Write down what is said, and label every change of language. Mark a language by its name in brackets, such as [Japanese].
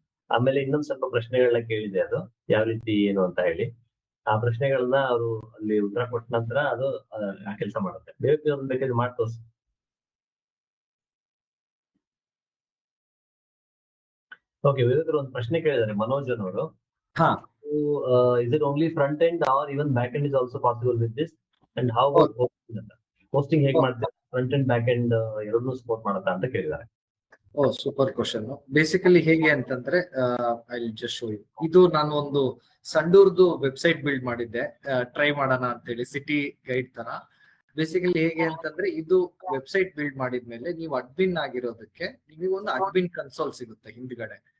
[Kannada] ಆಮೇಲೆ ಇನ್ನೊಂದ್ ಸ್ವಲ್ಪ ಪ್ರಶ್ನೆಗಳನ್ನ ಕೇಳಿದೆ, ಅದು ಯಾವ ರೀತಿ ಏನು ಅಂತ ಹೇಳಿ. ಆ ಪ್ರಶ್ನೆಗಳನ್ನ ಅವರು ಅಲ್ಲಿ ಉತ್ತರ ಕೊಟ್ಟ ನಂತರ ಅದು ಆ ಕೆಲಸ ಮಾಡುತ್ತೆ. ಬೇಕಾದ್ರೆ ಮಾಡಿ ತೋರಿಸಿ. ಓಕೆ, ವಿವೇಕ್ ಒಂದು ಪ್ರಶ್ನೆ ಕೇಳಿದ್ದಾರೆ ಮನೋಜ್ ಅವರು. [English] is it only front end or even back end is also possible with this, and how about hosting [Kannada] ಹೇಗೆ ಮಾಡ್ತಾರೆ, ಫ್ರಂಟ್ ಎಂಡ್ ಬ್ಯಾಕ್ ಎಂಡ್ ಎರಡನ್ನೂ ಸಪೋರ್ಟ್ ಮಾಡುತ್ತಾ ಅಂತ ಕೇಳಿದ್ದಾರೆ. [English] Super question. Basically [Kannada] ಹೇಗೆ ಅಂತಂದ್ರೆ, [English] I just show you. [Kannada] ಇದು ನಾನು ಒಂದು ಸಂಡೂರ್ದು ವೆಬ್ಸೈಟ್ ಬಿಲ್ಡ್ ಮಾಡಿದ್ದೆ, ಟ್ರೈ ಮಾಡೋಣ ಅಂತ ಹೇಳಿ, ಸಿಟಿ ಗೈಡ್ ತರ. ಬೇಸಿಕಲಿ ಹೇಗೆ ಅಂತಂದ್ರೆ, ಇದು ವೆಬ್ಸೈಟ್ ಬಿಲ್ಡ್ ಮಾಡಿದ್ಮೇಲೆ ನೀವು ಅಡ್ಮಿನ್ ಆಗಿರೋದಕ್ಕೆ ನಿಮಗೆ ಒಂದು ಅಡ್ಮಿನ್ ಕನ್ಸೋಲ್ ಸಿಗುತ್ತೆ ಹಿಂದ್ಗಡೆ.